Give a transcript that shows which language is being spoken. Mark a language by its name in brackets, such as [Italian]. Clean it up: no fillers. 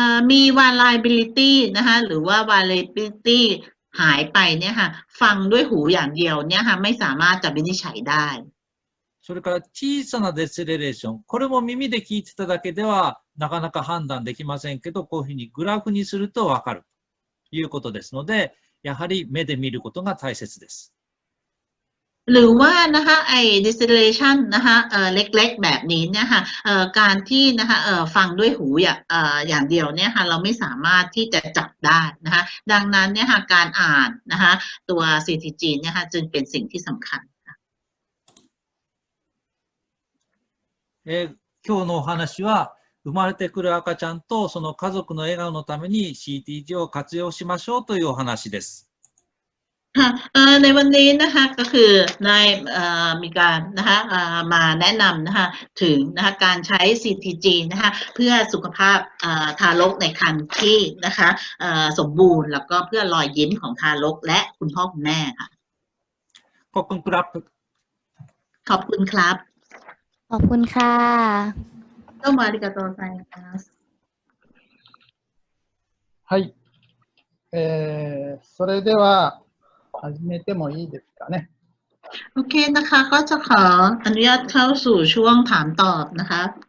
[Thai] มี variability นะคะหรือว่า variability หายไปเนี่ยค่ะฟังด้วยหูอย่างเดียวเนี่ยค่ะไม่สามารถจะวินิจฉัยได้ [Japanese] それから小さなデセレレーション、これも耳で聞いてただけではなかなか判断できませんけど、こういうふうにグラフにするとわかるということですので、やはり目で見ることが大切です。 [Thai] หรือว่านะคะไอ้ distillation นะคะเล็กๆแบบนี้เนี่ยค่ะการที่นะคะฟังด้วยหูอย่างเดียวเนี่ยค่ะเราไม่สามารถที่จะจับได้นะคะดังนั้นเนี่ยค่ะการอ่านนะคะตัว CTG เนี่ยค่ะจึงเป็นสิ่งที่สำคัญ [Japanese] 今日のお話は生まれてくる赤ちゃんとその家族の笑顔のために CTG を活用しましょうというお話です。 [Thai] ในวันนี้นะคะก็คือได้มีการนะคะมาแนะนำนะคะถึงนะคะการใช้ CTG นะคะเพื่อสุขภาพทารกในครรภ์ที่นะคะสมบูรณ์แล้วก็เพื่อรอยยิ้มของทารกและคุณพ่อคุณแม่ค่ะ ขอบคุณครับ ขอบคุณครับ ขอบคุณค่ะ [Japanese] どうもありがとうございます。はい。それでは始めてもいいですかね。 [Thai] โอเคนะคะก็จะขออนุญาตเข้าสู่ช่วงถามตอบนะคะ